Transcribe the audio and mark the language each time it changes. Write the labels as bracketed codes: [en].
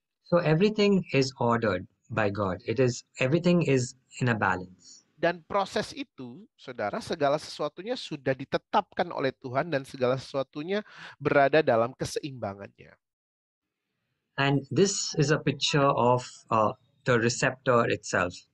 [en] So everything is ordered by God. Everything is in a balance. [id] Dan proses itu, saudara, segala sesuatunya sudah ditetapkan oleh Tuhan dan segala sesuatunya berada dalam keseimbangannya. [en] And this is a picture of the receptor itself.